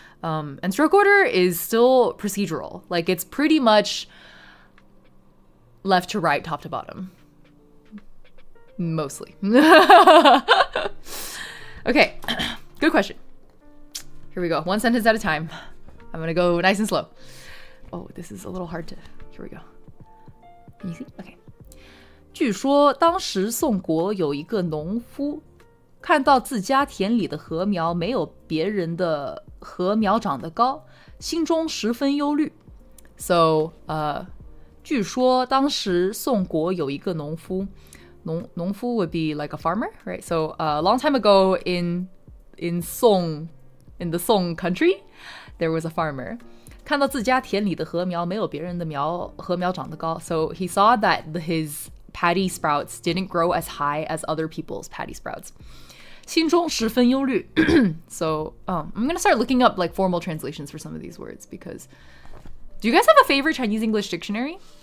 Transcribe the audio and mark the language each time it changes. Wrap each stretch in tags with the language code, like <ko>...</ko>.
<en>And stroke order is still procedural. Like it's pretty much left to right, top to bottom. Mostly. Okay. Good question. Here we go. One sentence at a time. I'm gonna go nice and slow. Oh, this is a little hard to... Here we go. Can you see? Okay.</en> <zh>据说当时宋国有一个农夫，看到自家田里的禾苗没有别人的禾苗长得高，心中十分忧虑。</zh> <en>So,</en> <zh>据说当时宋国有一个农夫，</zh> <en>农夫 would be like a farmer, right? So, a long time ago in the Song country, there was a farmer.</en> <zh>看到自家田里的禾苗没有别人的禾苗长得高.</zh> <en>So he saw that his paddy sprouts didn't grow as high as other people's paddy sprouts.</en> <zh>心中十分忧虑.</zh> <en>So I'm going to start looking up like formal translations for some of these words because do you guys have a favorite Chinese English dictionary?</en>